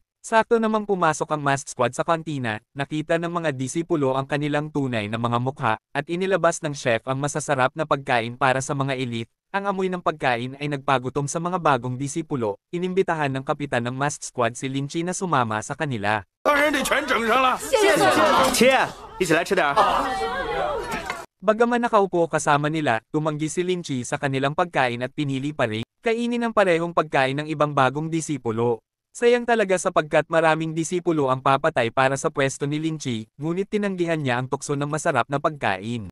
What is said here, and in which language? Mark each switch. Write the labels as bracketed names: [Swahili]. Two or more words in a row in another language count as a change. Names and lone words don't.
[Filipino] Sakto namang pumasok ang [English] masked squad [Filipino] sa kantina, nakita ng mga disipulo ang kanilang tunay na mga mukha, at inilabas ng chef ang masasarap na pagkain para sa mga elite. Ang amoy ng pagkain ay nagpagutom sa mga bagong disipulo. Inimbitahan ng kapitan ng [English] masked squad [Filipino] si Ling Chi na sumama sa kanila. [Chinese] 当然得全整上了。切，一起来吃点。 [Filipino] Bagaman nakaupo kasama nila, tumanggi si Ling Chi sa kanilang pagkain at pinili pa rin. kainin ang parehong pagkain ng ibang bagong disipulo. Sayang talaga sapagkat maraming disipulo ang papatay para sa pwesto ni Lin Chi, ngunit tinanggihan niya ang tukso ng masarap na pagkain.